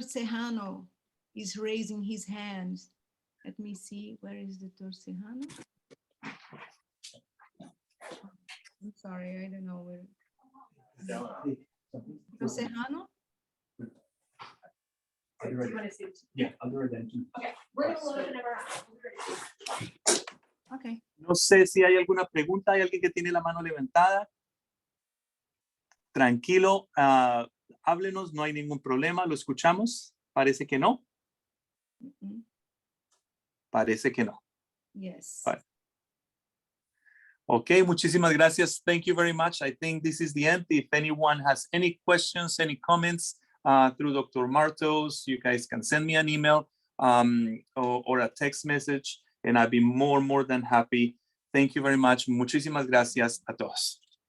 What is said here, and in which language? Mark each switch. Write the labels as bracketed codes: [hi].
[en] Serrano is raising his hand. Let me see, where is Dr. Serrano? I'm sorry, I don't know where. Dr. Serrano? Yeah, I'll do it then too. Okay, we're gonna look whenever. Okay. [es] No sé si hay alguna pregunta. ¿Hay alguien que tiene la mano levantada? Tranquilo, háblenos, no hay ningún problema, lo escuchamos. Parece que no. Parece que no. [en] Yes. [es] Vale. Okay, muchísimas gracias. [en] Thank you very much. I think this is the end. If anyone has any questions, any comments through Dr. Martos, you guys can send me an email or a text message, and I'd be more than happy. Thank you very much. [es] Muchísimas gracias a todos.